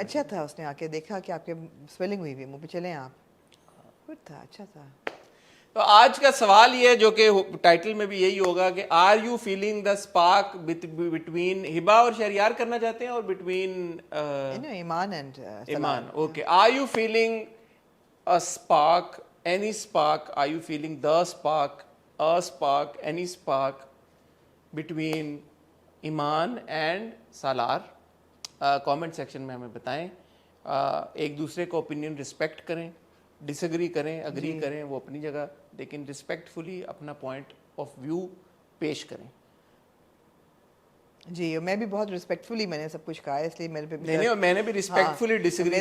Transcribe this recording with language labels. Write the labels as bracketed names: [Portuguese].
[Urdu] اچھا تھا, اس نے آ کے دیکھا کہ آپ کے سویلنگ ہوئی ہوئی منہ پہ, چلیں آپ, گڈ تھا, اچھا تھا. تو آج کا سوال یہ ہے جو کہ ٹائٹل میں بھی یہی ہوگا کہ [English] are you feeling the spark between [Urdu] ہبا اور شہریار کرنا چاہتے ہیں, اور بٹوین ایمان اینڈ ایمان. [English] Okay, are you feeling a spark, any spark, are you feeling the spark, a spark, any spark between Eman and Salar? [Urdu] کامنٹ سیکشن میں ہمیں بتائیں. ایک دوسرے کو اوپینین رسپیکٹ کریں, ڈس ایگری کریں, اگری کریں, وہ اپنی جگہ, لیکن رسپیکٹفلی اپنا پوائنٹ آف ویو پیش کریں. جی, میں بھی بہت رسپیکٹفلی میں نے سب کچھ کہا ہے, اس لیے میرے پہ نہیں, میں نے بھی رسپیکٹفلی ڈس ایگری